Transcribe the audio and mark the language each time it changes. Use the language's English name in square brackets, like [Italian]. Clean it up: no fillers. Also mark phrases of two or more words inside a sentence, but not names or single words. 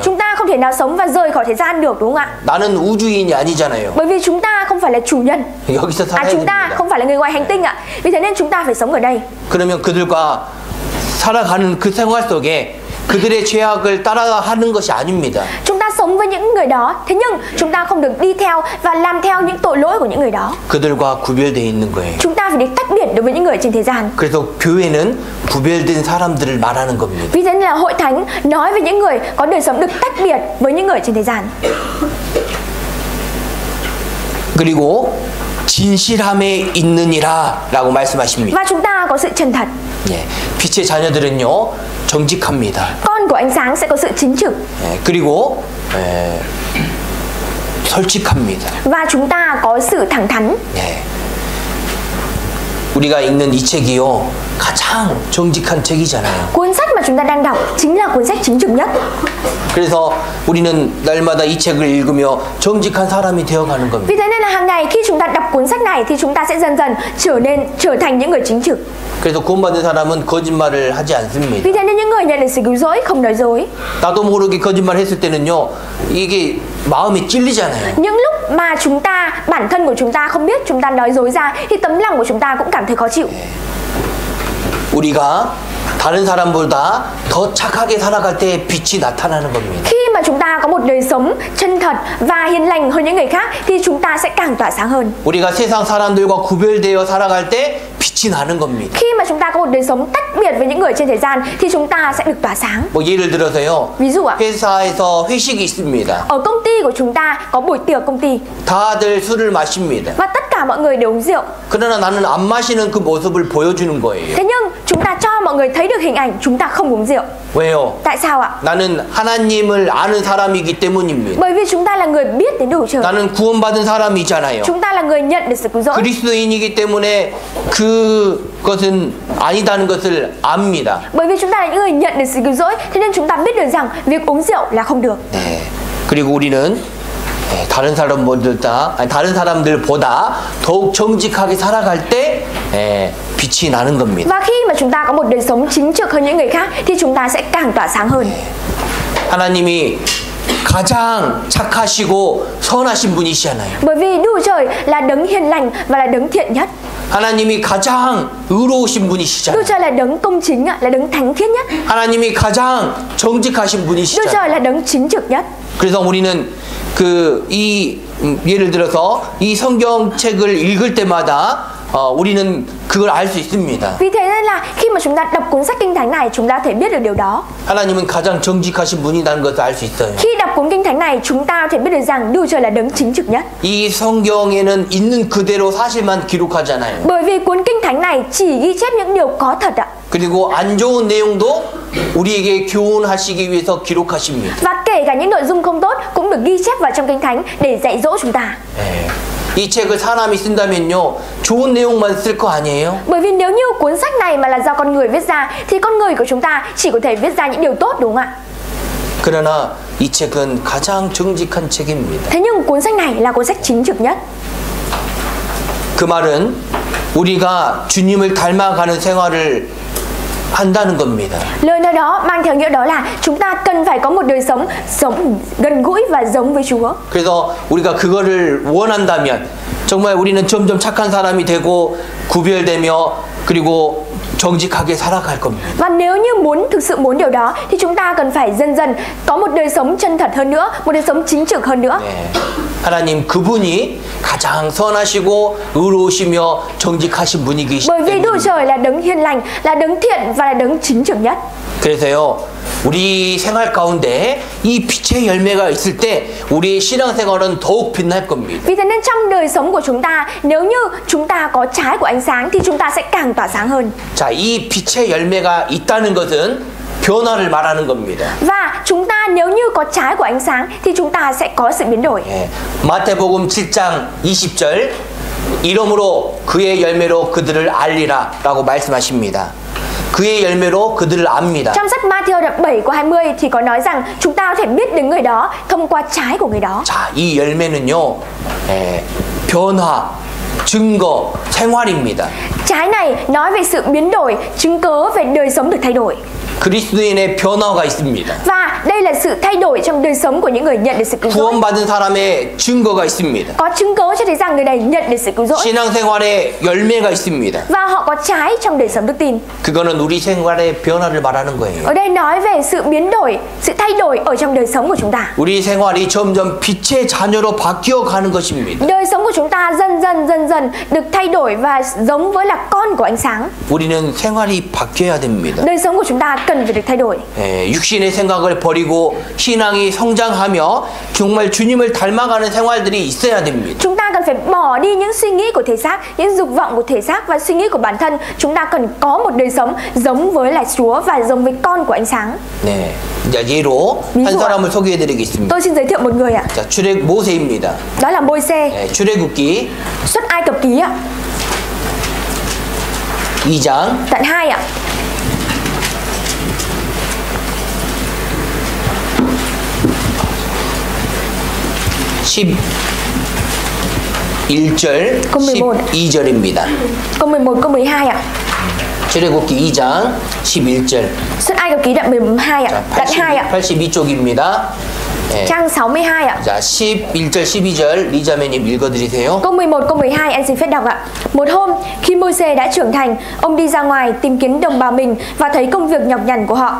[Vietnamese] Chúng ta không thể nào sống và rời khỏi thế gian được, đúng không ạ? [Korean] 나는 우주인이 아니잖아요. [Vietnamese] Bởi vì chúng ta không phải là chủ nhân. [Korean] 여기서 살아야 [Vietnamese] Chúng ta [Korean] 됩니다. [Vietnamese] không phải là người ngoài hành tinh ạ. Vì thế nên chúng ta phải sống ở đây. [Korean] 그러면 그들과 살아가는 그 생활 속에 그들의 죄악을 따라하는 것이 아닙니다. [Vietnamese] Chúng ta sống với những người đó, thế nhưng chúng ta không được đi theo và làm theo những tội lỗi của những người đó. [Korean] 그들과 구별되어 있는 거예요. [Vietnamese] Chúng ta phải được tách biệt đối với những người trên thế gian. [Korean] 그래서 교회는 구별된 사람들을 말하는 겁니다. [Vietnamese] Vì thế nên là hội thánh nói về những người có đời sống được tách biệt với những người trên thế gian. [Korean] 그리고 진실함에 있느니라라고 말씀하십니다. [Vietnamese] Và chúng ta có sự chân thật. [Korean] 예, 빛의 자녀들은요 정직합니다. [Vietnamese] Con của ánh sáng sẽ có sự chính trực. [Korean] 그리고 솔직합니다. [Vietnamese] Và chúng ta có sự thẳng thắn. [Korean] 우리가 읽는 이 책이요 가장 정직한 책이잖아요. [Vietnamese] Cuốn sách mà chúng ta đang đọc chính là cuốn sách chính trực nhất. [Korean] 그래서 우리는 날마다 이 책을 읽으며 정직한 사람이 되어가는 겁니다. [Vietnamese] Vì thế nên là hàng ngày khi chúng ta đọc cuốn sách này thì chúng ta sẽ dần dần trở thành những người chính trực. [Korean] 그래서 구원받은 사람은 거짓말을 하지 않습니다. [Vietnamese] Vì thế nên những người nhận được sự cứu rỗi không nói dối. [Korean] 나도 모르게 거짓말했을 때는요 이게 마음이 찔리잖아요. [Vietnamese] Những lúc mà bản thân của chúng ta không biết chúng ta nói dối ra thì tấm lòng của chúng ta cũng cảm thấy khó chịu. [Korean] 우리가 다른 사람보다 더 착하게 살아갈 때 빛이 나타나는 겁니다. [Vietnamese] Khi mà chúng ta có một đời sống chân thật và hiền lành hơn những người khác thì chúng ta sẽ càng tỏa sáng hơn. [Korean] 우리가 세상 사람들과 구별되어 살아갈 때 빛이 나는 겁니다. [Vietnamese] Khi mà chúng ta có một đời sống tách biệt với những người trên thế gian thì chúng ta sẽ được tỏa sáng. [Korean] 뭐 예를 들어서요. [Vietnamese] Ví dụ ạ, [Korean] 회사에서 회식이 있습니다. [Vietnamese] ở công ty của chúng ta có buổi tiệc công ty [Korean] 다들 술을 마십니다. [Vietnamese] và tất cả mọi người đều uống rượu. [Korean] 그러나 나는 안 마시는 그 모습을 보여주는 거예요. [Vietnamese] Thế nhưng chúng ta cho mọi người thấy được hình ảnh chúng ta không uống rượu. [Korean] 왜요? [Vietnamese] Tại sao ạ? [Korean] 나는 하나님을 아는 사람이기 때문입니다. [Vietnamese] Bởi vì chúng ta là người biết đến đủ trời. [Korean] 나는 구원받은 사람이잖아요. [Vietnamese] Chúng ta là người nhận được sự cứu rỗi. [Korean] 그리스도인이기 때문에 그것은 아니다는 것을 압니다. [Vietnamese] Bởi vì chúng ta là những người nhận được sự cứu rỗi, thế nên chúng ta biết được rằng việc uống rượu là không được. [Korean] 네. 그리고 우리는 다른 사람들보다 더욱 정직하게 살아갈 때 빛이 나는 겁니다. [Vietnamese] Và khi mà chúng ta có một đời sống chính trực hơn những người khác thì chúng ta sẽ càng tỏa sáng hơn. [Korean] 하나님이 가장 착하시고 선하신 분이시잖아요. [Vietnamese] Bởi vì Đức Chúa Trời là đấng hiền lành và là đấng thiện nhất. [Korean] 하나님이 가장 의로우신 [Vietnamese] Đức Chúa [Korean] 분이시잖아요. [Vietnamese] Trời là đấng công chính, là đấng thánh khiết nhất. [Korean] 하나님이 가장 정직하신 [Vietnamese] Đức Chúa [Korean] 분이시잖아요. [Vietnamese] Trời là đấng chính trực nhất. [Korean] 그래서 우리는 예를 들어서 이 성경책을 읽을 때마다 우리는 그걸 알 수 있습니다. [Vietnamese] Vì thế nên là khi mà chúng ta đọc cuốn sách Kinh Thánh này, chúng ta có thể biết được điều đó. [Korean] 하나님은 가장 정직하신 분이라는 것을 알 수 있어요. [Vietnamese] Khi đọc cuốn Kinh Thánh này, chúng ta có thể biết được rằng Đức Chúa Trời là đấng chính trực nhất. [Korean] 이 성경에는 있는 그대로 사실만 기록하잖아요. [Vietnamese] Bởi vì cuốn Kinh Thánh này chỉ ghi chép những điều có thật ạ. [Korean] 그리고 안 좋은 내용도 우리에게 교훈하시기 위해서 기록하십니다. [Vietnamese] Và kể cả những nội dung không tốt cũng được ghi chép vào trong Kinh Thánh để dạy dỗ chúng ta. [Korean] 이 책을 사람이 쓴다면요, 좋은 내용만 쓸 거 아니에요? [Vietnamese] Bởi vì nếu như cuốn sách này mà là do con người viết ra thì con người của chúng ta chỉ có thể viết ra những điều tốt, đúng không ạ? [Korean] 그러나 이 책은 가장 정직한 책입니다. [Vietnamese] Thế nhưng cuốn sách này là cuốn sách chính trực nhất. [Korean] 그 말은 우리가 주님을 닮아가는 생활을 한다는 겁니다. [Vietnamese] Lời nói đó mang theo nghĩa đó là chúng ta cần phải có một đời sống gần gũi và giống với Chúa. [Korean] 그래서 우리가 그거를 원한다면 정말 우리는 점점 착한 사람이 되고 구별되며 그리고 정직하게 살아갈 겁니다. [Vietnamese] Và nếu như thực sự muốn điều đó thì chúng ta cần phải dần dần có một đời sống chân thật hơn nữa, một đời sống chính trực hơn nữa. [Korean] 하나님 그분이 가장 선하시고 의로우시며 정직하신 분이 계시기 [Vietnamese] Bởi vì Đức [Korean] 때문에. [Vietnamese] Trời là đấng hiền lành, là đấng thiện và là đấng chính trực nhất. [Korean] 그래서요, 우리 생활 가운데 이 빛의 열매가 있을 때 우리의 신앙생활은 더욱 빛날 겁니다. [Vietnamese] Vì thế nên trong đời sống của chúng ta, nếu như chúng ta có trái của ánh sáng thì chúng ta sẽ càng tỏa sáng hơn. [Korean] 자, 이 빛의 열매가 있다는 것은 변화를 말하는 겁니다. [Vietnamese] Và chúng ta nếu như có trái của ánh sáng thì chúng ta sẽ có sự biến đổi. [Korean] 마태복음 7장 20절 이러므로 그의 열매로 그들을 알리라라고 말씀하십니다. 그의 열매로 그들을 압니다. [Vietnamese] Trong sách Matthew đoạn 7 câu 20 thì có nói rằng chúng ta có thể biết đến người đó thông qua trái của người đó. [Korean] 자, 이 열매는요, 변화, 증거, 생활입니다. [Vietnamese] Trái này nói về sự biến đổi, chứng cớ về đời sống được thay đổi. [Korean] 그리스도인의 변화가 있습니다. [Vietnamese] Và đây là sự thay đổi trong đời sống của những người nhận được sự cứu rỗi. [Korean] 구원받은 사람의 증거가 있습니다. [Vietnamese] Có chứng cớ cho thấy rằng người này nhận được sự cứu rỗi. [Korean] 신앙생활에 열매가 있습니다. [Vietnamese] Và họ có trái trong đời sống đức tin. [Korean] 그거는 우리 생활의 변화를 말하는 거예요. [Vietnamese] Ở đây nói về sự biến đổi, sự thay đổi ở trong đời sống của chúng ta. [Korean] 우리 생활이 점점 빛의 자녀로 바뀌어 가는 것입니다. [Vietnamese] Đời sống của chúng ta dần dần được thay đổi và giống với là con của ánh sáng. [Korean] 우리는 생활이 바뀌어야 됩니다. [Vietnamese] Đời sống của chúng ta cần phải được thay đổi. [Korean] 육신의 생각을 버리고 신앙이 성장하며 정말 주님을 닮아가는 생활들이 있어야 됩니다. [Vietnamese] Chúng ta cần phải bỏ đi những suy nghĩ của thể xác, những dục vọng của thể xác và suy nghĩ của bản thân. Chúng ta cần có một đời sống giống với là Chúa và giống với con của ánh sáng. [Korean] 네, 이제 예로 한 사람을 소개해드리겠습니다. [Vietnamese] Tôi xin giới thiệu một người ạ. [Korean] 자, 출애굽 모세입니다. [Vietnamese] Đó là Môi-se. [Korean] 네, 출애굽기 [Vietnamese] Xuất Ai Cập ký ạ. [Korean] 2장 [Vietnamese] Đoạn 2 ạ. câu 11. [Korean] 12절입니다. [Vietnamese] Câu 11, câu 12 ạ. [Korean] 출애굽기 2장 11절. [Vietnamese] Xuất Ai Cập ký đoạn 12 ạ. Đoạn 2 ạ. [Korean] 82쪽입니다. [Vietnamese] Trang 62 ạ. [Korean] 자, 11절, 12절 리자매님 읽어드리세요. [Vietnamese] Câu 11, câu 12 em xin phép đọc ạ. Một hôm, khi Môi-se đã trưởng thành, ông đi ra ngoài tìm kiếm đồng bào mình và thấy công việc nhọc nhằn của họ.